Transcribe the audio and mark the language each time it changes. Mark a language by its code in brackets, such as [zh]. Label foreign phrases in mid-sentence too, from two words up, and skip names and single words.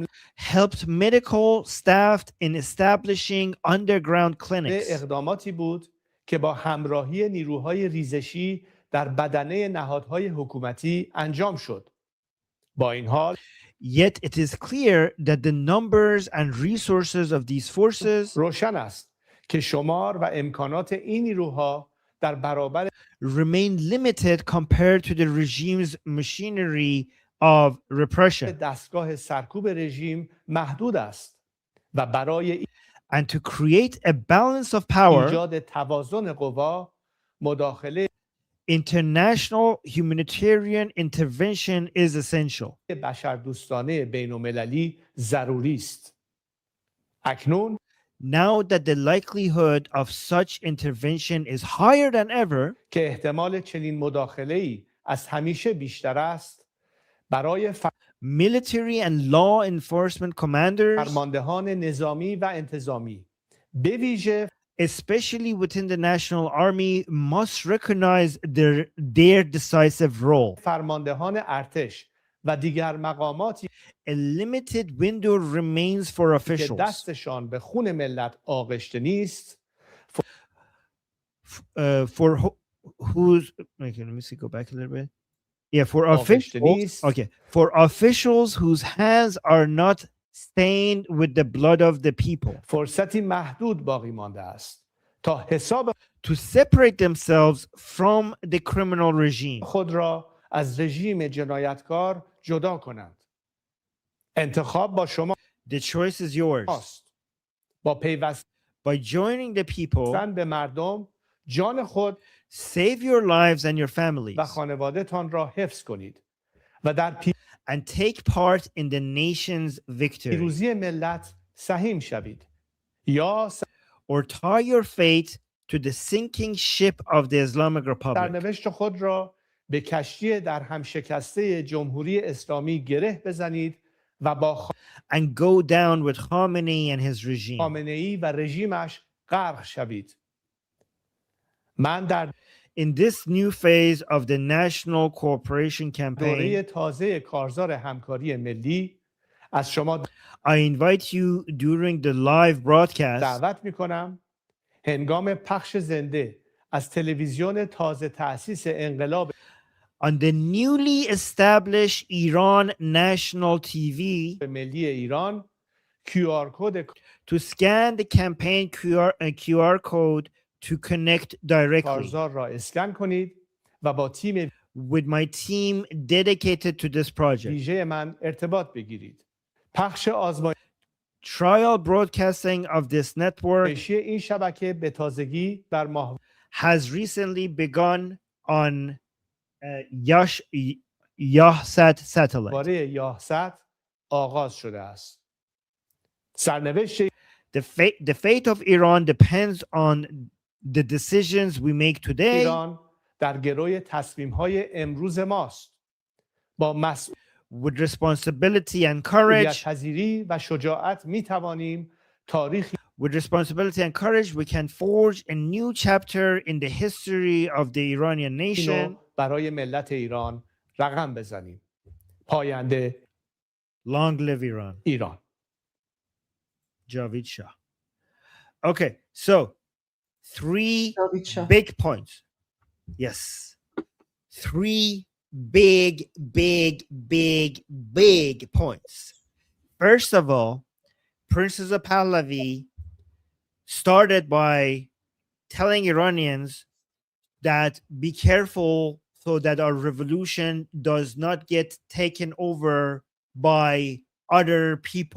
[en] helped medical staff in establishing underground clinics. [fa] اقداماتی بود که با همراهی نیروهای ریزشی در بدنه نهادهای حکومتی انجام شد. با این حال [en] Yet it is clear that the numbers and resources of these forces [fa] روشن است که شمار و امکانات این نیروها در برابر [en] remain limited compared to the regime's machinery of repression. [fa] دستگاه سرکوب رژیم محدود است و برای [en] And to create a balance of power, [fa] ایجاد توازن قوا مداخله [en] international humanitarian intervention is essential. [fa] بشردوستانه بین‌المللی ضروری است. اکنون [en] Now that the likelihood of such intervention is higher than ever, [fa] که احتمال چنین مداخله‌ای از همیشه بیشتر است، برای [en] military and law enforcement commanders, [fa] فرماندهان نظامی و انتظامی به ویژه [en] especially within the national army, must recognize their decisive role. [fa] فرماندهان ارتش و دیگر مقاماتی [en] A limited window remains for [fa] که [en] officials [fa] دستشان به خون ملت آغشته نیست [en] whose okay, let me see, go back a little bit. Yeah, for [fa] آغشته [en] officials. [fa] نیست [en] Okay, for officials whose hands are not stained with the blood of the people, [fa] فرصتی محدود باقی مانده است تا حساب [en] to separate themselves from the criminal regime. [fa] خود را از رژیم جنایتکار جدا کنند. انتخاب با شما [en] The choice is yours. [fa] است. با پیوستن [en] By joining the people, [fa] به مردم جان خود [en] save your lives and your families [fa] و خانواده‌تان را حفظ کنید و در [en] and take part in the nation's victory, [fa] پیروزی ملت سهیم شوید یا [en] or tie your fate to the sinking ship of the Islamic Republic. [fa] سرنوشت خود را به کشتی در هم شکسته جمهوری اسلامی گره بزنید و با [en] And go down with Khamenei and his regime. [fa] خامنه‌ای و رژیمش غرق شوید. من در [en] In this new phase of the national cooperation [fa] دوره [en] campaign, [fa] تازه کارزار همکاری ملی از شما [en] I invite you during the live broadcast [fa] دعوت می‌کنم هنگام پخش زنده از تلویزیون تازه تأسیس انقلاب [en] on the newly established Iran National TV [fa] ملی ایران QR کد [en] to scan the campaign QR code to connect directly [fa] کارزار را اسکن کنید و با تیم [en] with my team dedicated to this project. [fa] ویژه من ارتباط بگیرید. پخش آزمایشی [en] Trial broadcasting of this network [fa] این شبکه به تازگی در ماه [en] has recently begun on Yahsat satellite. [fa] باره یاهست آغاز شده است. سرنوشت [en] The fate of Iran depends on the decisions we make today [fa] ایران در گروی تصمیم‌های امروز ماست. با [en] with responsibility and courage. [fa] مسئولیت‌پذیری و شجاعت می‌توانیم تاریخ [en] With responsibility and courage, we can forge a new chapter in the history of the Iranian nation. [fa] برای ملت ایران رقم بزنیم. پاینده [en] Long live Iran. [fa] ایران. جاوید شاه. [en] Okay, so three [fa] جاوید شاه. [en] big points. Yes. Three big points. First of all, Prince Reza Pahlavi started by telling Iranians that be careful so that our revolution does not get taken over by other people.